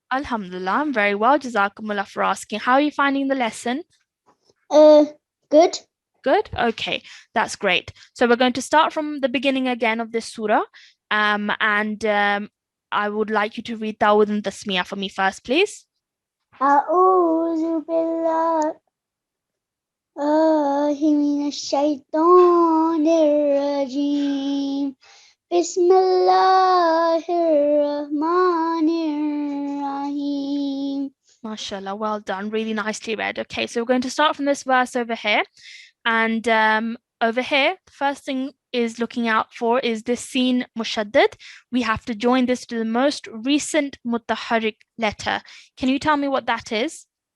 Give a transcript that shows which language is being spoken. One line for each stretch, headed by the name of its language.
English: Alhamdulillah. I'm very well. Jazakumullah for asking. How are you finding the lesson? Good. Good? Okay. That's great. So we're going to start from the beginning again of this surah. I would like you to read Tawud and Tasmiyah for me first, please.
Arabic: أعوذ بالله من الشيطان الرجيم بسم الله الرحمن الرحيم.
English: MashaAllah, well done. Really nicely read. Okay, so we're going to start from this verse over here. And over here, the first thing is looking out for is this seen mushaddad. We have to join this to the most recent mutaharrik letter. Can you tell me what that is?